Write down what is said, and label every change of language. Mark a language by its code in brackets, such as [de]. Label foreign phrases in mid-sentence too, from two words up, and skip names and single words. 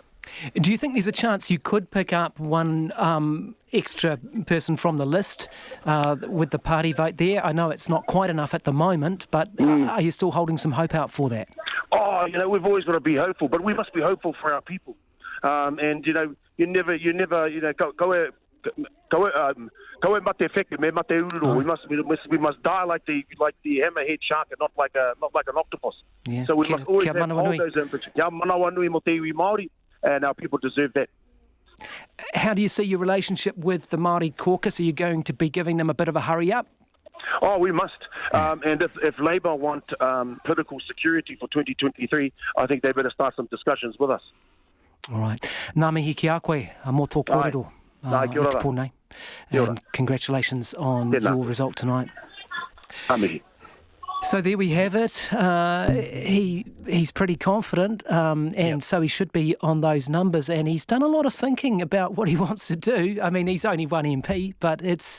[en] Do you think there's a chance you could pick up one extra person from the list with the party vote there? I know it's not quite enough at the moment, but are you still holding some hope out for that? Oh, we've always got to be hopeful, but we must be hopeful for our people. And you never go and [mi] mate wheke, me mate ururo. [en] We must die like the hammerhead shark and not like an octopus. Yeah. So we must always have all those inputs. [mi] Kia manawa nui mo te iwi Māori, [en] and our people deserve that. How do you see your relationship with the Māori caucus? Are you going to be giving them a bit of a hurry up? Oh, we must. And if Labour want political security for 2023, I think they better start some discussions with us. All right. [mi] Ngā mihi ki a koe, a mō tō kōrero. Kia ora. Pōnei. [en] And congratulations on your result tonight. [mi] Amihi. [en] So there we have it. He's pretty confident, and so he should be on those numbers. And he's done a lot of thinking about what he wants to do. I mean, he's only one MP, but it's.